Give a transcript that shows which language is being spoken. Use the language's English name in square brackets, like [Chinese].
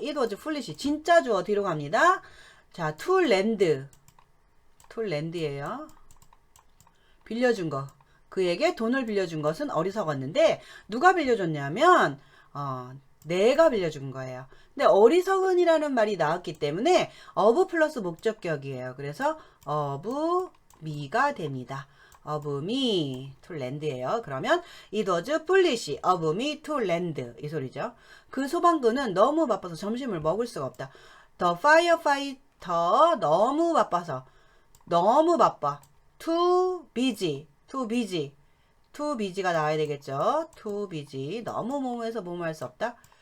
[English] It was foolish. [Korean] 진짜 주어 뒤로 갑니다. 자, to lend예요. 빌려준 거. 그에게 돈을 빌려준 것은 어리석었는데 누가 빌려줬냐면 내가 빌려준 거예요. 근데 어리석은이라는 말이 나왔기 때문에 of 플러스 목적격이에요. 그래서 of me가 됩니다. of me to land예요. 그러면 [English] it was foolish of me to land [Korean] 이 소리죠. 그 소방관은 너무 바빠서 점심을 먹을 수가 없다. The firefighter 너무 바빠서 너무 바빠. [English] too busy too busy가 나와야 되겠죠. [Korean] too busy 너무 뭐뭐해서 뭐뭐 할 수 없다.